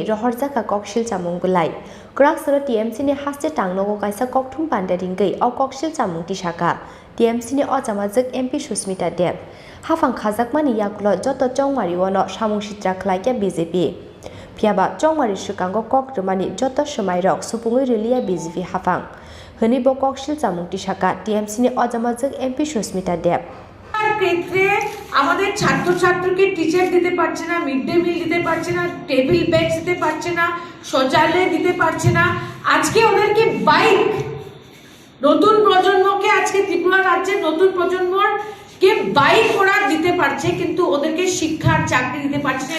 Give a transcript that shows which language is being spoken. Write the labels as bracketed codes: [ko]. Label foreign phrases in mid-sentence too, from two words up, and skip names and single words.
[trp] रहरजाका ककशिल चामुंगुलाय क्राकसर टीएमसी नि हास्टे टांगनगो कायसा ककथुं बान्दारिंगै अ ककशिल चामुंथि सागा टीएमसी नि अजामाजक एमपी सुस्मिता देव हाफां खाजाकमानि याकुल जत चौमारिवनो सामुं सित्रा खलायके बीजेपी फियाबा चौमारि सुकांगो ककरमानि जत समायरक सुपुङै रिलिया बीजेपी हाफां हनि बो ककशिल चामुंथि सागा टीएमसी नि अजामाजक एमपी सुस्मिता देव [bn] ক্ষেত্রে আমাদের ছাত্রছাত্রীকে টিচার দিতে পারছে না, মিড ডে মিল দিতে পারছে না, টেবিল বেঞ্চ দিতে পারছে না, শৌচালয় দিতে পারছে না। আজকে ওদেরকে বাইক, নতুন প্রজন্মকে আজকে ত্রিপুরা রাজ্যের নতুন প্রজন্মকে বাইক ওরা দিতে পারছে, কিন্তু ওদেরকে শিক্ষার চাকরি দিতে পারছে না।